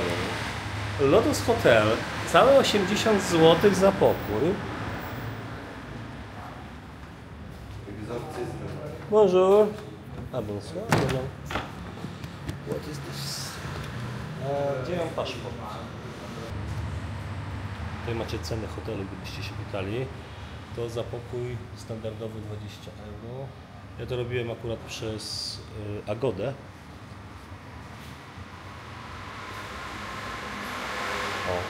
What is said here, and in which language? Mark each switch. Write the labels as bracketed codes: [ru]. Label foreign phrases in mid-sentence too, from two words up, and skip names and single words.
[pl] Lotus Hotel. Całe 80 zł za pokój. [fr] Bonjour. A bonsoir. [en] What is this? [pl] Gdzie mam paszport? Tutaj macie cenę hotelu, gdybyście się pytali. To za pokój standardowy 20 euro. Ja to robiłem akurat przez Agodę. O.